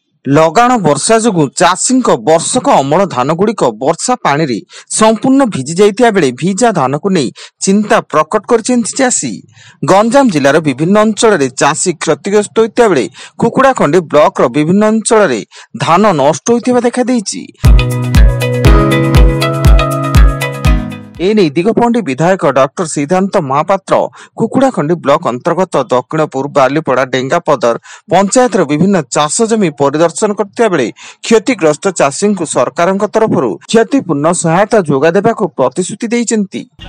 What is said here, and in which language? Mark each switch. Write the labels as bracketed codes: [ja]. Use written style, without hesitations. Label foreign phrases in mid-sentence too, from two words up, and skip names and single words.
[or] ଲଗାଣ ବର୍ଷା ଯୋଗୁଁ ଚାଷୀଙ୍କ ବର୍ଷକ ଅମଳ ଧାନଗୁଡ଼ିକ ବର୍ଷା ପାଣିରେ ସମ୍ପୂର୍ଣ୍ଣ ଭିଜି ଯାଇଥିବା ବେଳେ ଭିଜା ଧାନକୁ ନେଇ ଚିନ୍ତା ପ୍ରକଟ କରିଛନ୍ତି ଚାଷୀ। ଗଞ୍ଜାମ ଜିଲ୍ଲାର ବିଭିନ୍ନ ଅଞ୍ଚଳରେ ଚାଷୀ କ୍ଷତିଗ୍ରସ୍ତ ହୋଇଥିବା ବେଳେ କୁକୁଡ଼ାଖଣ୍ଡି ବ୍ଲକର ବିଭିନ୍ନ ଅଞ୍ଚଳରେ ଧାନ ନଷ୍ଟ ହୋଇଥିବା ଦେଖାଦେଇଛି। ଏଣେ ଦିଗପହଣ୍ଡି ବିଧାୟକ ଡକ୍ଟର ସିଦ୍ଧାନ୍ତ ମହାପାତ୍ର କୁକୁଡ଼ାଖଣ୍ଡି ବ୍ଲକ ଅନ୍ତର୍ଗତ ଦକ୍ଷିଣ ପୂର୍ବ ବାଲିପଡ଼ା ଡେଙ୍ଗାପଦର ପଞ୍ଚାୟତର ବିଭିନ୍ନ ଚାଷ ଜମି ପରିଦର୍ଶନ କରଥିବା ବେଳେ କ୍ଷତିଗ୍ରସ୍ତ ଚାଷୀ କୁ ସରକାର ତରଫ କ୍ଷତିପୂରଣ ସହାୟତା ଯୋଗା ଦେବାକ ପ୍ରତିଶ୍ରୁତି ଦେଇଛନ୍ତି।